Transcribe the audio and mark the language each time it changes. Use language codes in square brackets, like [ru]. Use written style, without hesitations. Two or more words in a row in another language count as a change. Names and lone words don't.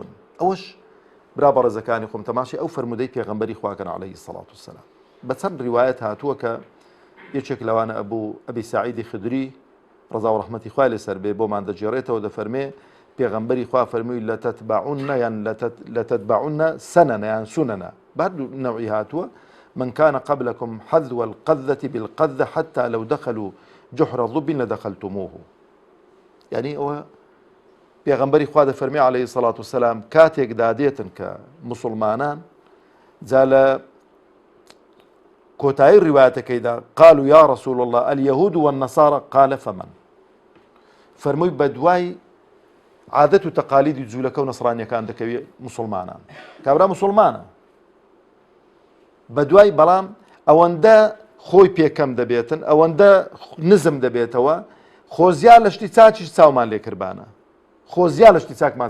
[ckb] ئەوەش برا بەڕێزەکانی خۆم تەماشای ئەو فەرمودەی پێغەمبەری خواکەن [ar] عەلەیهی سەڵات وسەلام. [ckb] بە چەند ڕیوایەت هاتووە کە یەکێک لەوانە ئەبی سعیدی خدری ڕەزا و ڕەحمەتی خوای لەسەر بێ بۆمان دەجێڕێتەوە، دەفەرمێ پێغەمبەری خوا فەرمووی [ar] لەتەتبعن سەنەنە [ckb] یان سونەنە، بەردوو نەوعی هاتووە، [ar] من كان قبلكم حذو القذة بالقذة حتى لو دخلوا جحر ضب لدخلتموه. [ckb] يعني ئەوە پێغەمبەری خوا دەفەرمێ [ar] عەلەیهی سەڵات وسەلام [ckb] کاتێک دادێتن کە مسلمانان جا لە کۆتایی ڕیوایەتەکەیدا [ar] قالوا يا رسول الله اليهود والنصارى قال فمن، [ckb] فەرمووی بە دوای عادەت و تەقالیدی جوولەکە و نەسڕانیەکان دەکەوێت مسلمانان، کابرا مسلمانە بە دوای، بەڵام ئەوەندە خۆی پێکەم دەبێتن، ئەوەندە نزم دەبێتەوە، خۆزیا لە شتی چاکیش چاومان لێکردبانە، خۆزیا لە شتی چاکمان